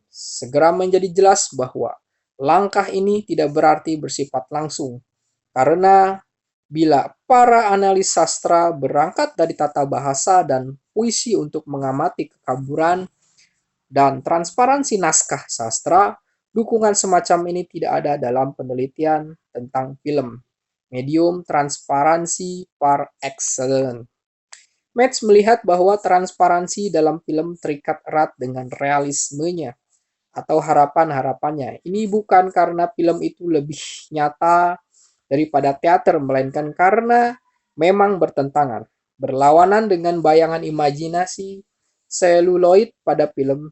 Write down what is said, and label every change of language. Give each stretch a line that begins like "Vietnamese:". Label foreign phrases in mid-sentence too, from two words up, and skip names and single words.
Indonesian: Segera menjadi jelas bahwa langkah ini tidak berarti bersifat langsung, karena bila para analis sastra berangkat dari tata bahasa dan puisi untuk mengamati kekaburan dan transparansi naskah sastra, dukungan semacam ini tidak ada dalam penelitian tentang film. medium transparansi
French: par excellence.
Indonesian: Metz melihat bahwa transparansi dalam film terikat erat dengan realismenya atau harapan-harapannya. Ini bukan karena film itu lebih nyata daripada teater, melainkan karena memang bertentangan, berlawanan dengan bayangan imajinasi seluloid pada film.